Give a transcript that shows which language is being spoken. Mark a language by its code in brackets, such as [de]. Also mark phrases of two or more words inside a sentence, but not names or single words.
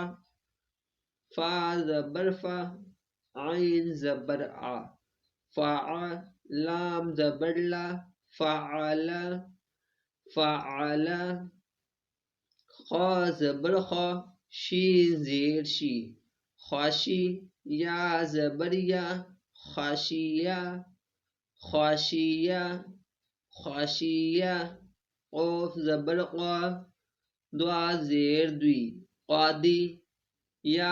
[ur] فا زبر فا، عین زبر ع، فع، لام زبر لا، فعل، فعل، خا زبر خا، شین زیر شی، خاشی، یا زبر یا، خاشیہ، خاشیہ، خاشیہ، قوف زبر قا، دعا زیر دوی، قادی، یا